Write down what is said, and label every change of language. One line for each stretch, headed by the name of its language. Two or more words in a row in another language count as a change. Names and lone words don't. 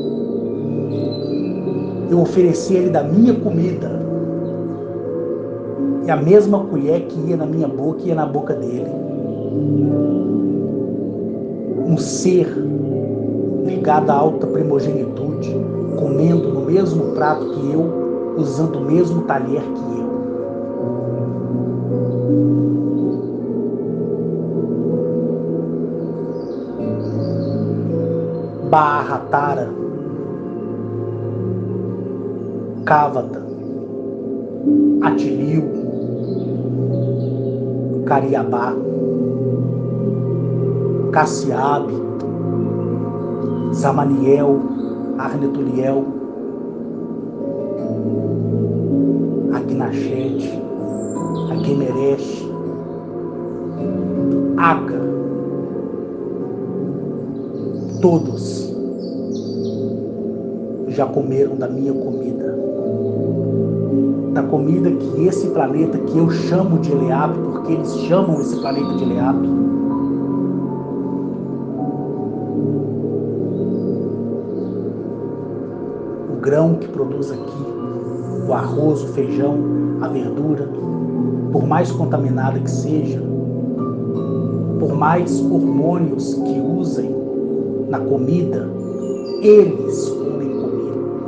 Portuguese: Eu ofereci a ele da minha comida, e a mesma colher que ia na minha boca, ia na boca dele. Um ser ligado à alta primogenitude, comendo no mesmo prato que eu, usando o mesmo talher que eu. Bahatara, Kavata, Atilio, Cariabá, Cassiabe, Zamaniel, Arnetuliel, Agnachete, Aguemeresh, Aga, todos já comeram da minha comida, da comida que esse planeta, que eu chamo de Eleap, porque eles chamam esse planeta de Eleap, o grão que produz aqui, o arroz, o feijão, a verdura, por mais contaminada que seja, por mais hormônios que usem na comida, eles comem comigo.